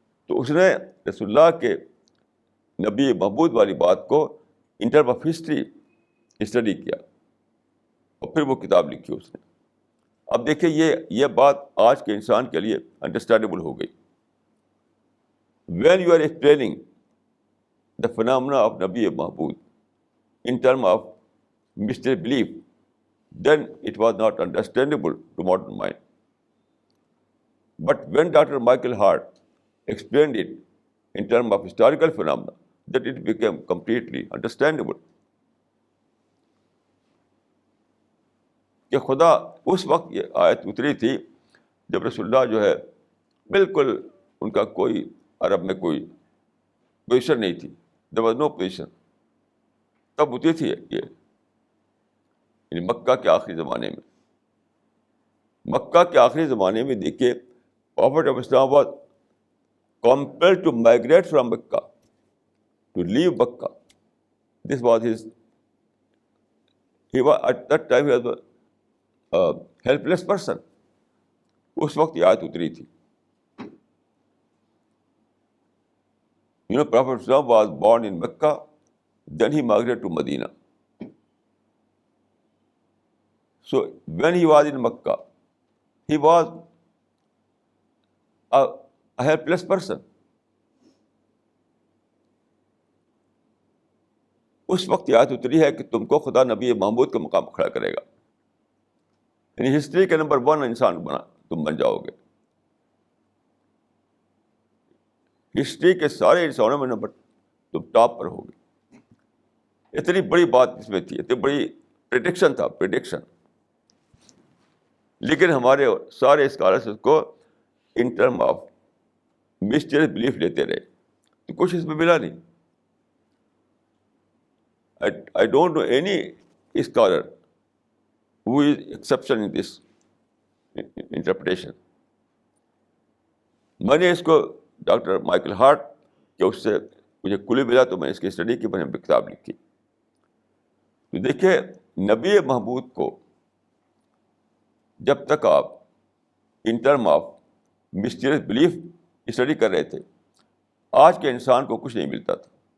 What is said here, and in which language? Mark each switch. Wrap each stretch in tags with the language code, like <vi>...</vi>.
<ur>تو اس نے رسول اللہ کے نبی محمود والی بات کو</ur> <en>in term of history</en> <ur>study کیا اور پھر وہ کتاب لکھی اس نے. اب دیکھیے یہ بات آج کے انسان کے لیے انڈرسٹینڈیبل ہو گئی.</ur> <en>When you are explaining the phenomena of نبی Mahmood in terms of mystery belief, then it was not understandable to modern mind. But when Dr. Michael Hart explained it in terms of historical phenomena, that it became completely understandable.</en> <ur>کہ خدا اس وقت یہ آیت اتری تھی جب رسول اللہ جو ہے بالکل ان کا کوئی عرب میں کوئی پوزیشن نہیں تھی.</ur> <en>there was no position.</en> <ur>تب ہوتی تھی یہ یعنی مکہ کے آخری زمانے میں. مکہ کے آخری زمانے میں دیکھیے</ur> <en>Prophet of Islam was compelled to migrate from Mecca, to leave Mecca. This was he was at that time he was a helpless person.</en> <ur>اس وقت یہ آیت اتری تھی.</ur> <en>You know, Prophet Islam was born in Mecca, then he migrated to Medina. So when he was in Mecca, he was a helpless person.</en> <ur>اس وقت یہ آیت اتری ہے کہ تم کو خدا نبی محمود کے مقام کھڑا کرے گا. یعنی ہسٹری کے نمبر 1 انسان تم بن جاؤ گے. ہسٹری کے سارے انسانوں میں نمبر تم ٹاپ پر ہوگے. اتنی بڑی بات اس میں تھی، اتنی بڑی پریڈکشن تھا، پریڈکشن. لیکن ہمارے سارے اسکالرس اس کو</ur> <en>in term of mysterious belief</en> <ur>لیتے رہے، تو کچھ اس میں ملا نہیں.</ur> <en>I don't know any scholar who is exception in this interpretation.</en> <ur>میں نے اس کو ڈاکٹر مائیکل ہارٹ کہ اس سے مجھے کلو ملا تو میں اس کی اسٹڈی کی، میں نے کتاب لکھی. تو دیکھیے نبی محمود کو جب تک آپ</ur> <en>in term of mysterious belief</en> <ur>study کر رہے تھے، آج کے انسان کو کچھ نہیں ملتا تھا.</ur>